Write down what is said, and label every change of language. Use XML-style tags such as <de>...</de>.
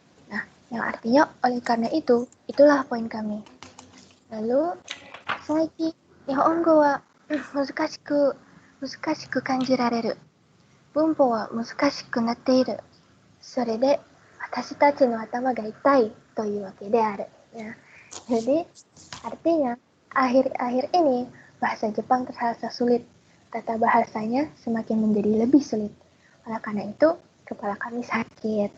<id>Nah, yang artinya oleh karena itu, itulah poin kami.</id> <ja>Lalu, 最近日本語は難しく感じられる。文法は難しくなっている。それで私たちの頭が痛いというわけである.</ja> <id>Ya. Jadi artinya akhir-akhir ini bahasa Jepang terasa sulit. Tata bahasanya semakin menjadi lebih sulit. Oleh karena itu kepala kami sakit.</id>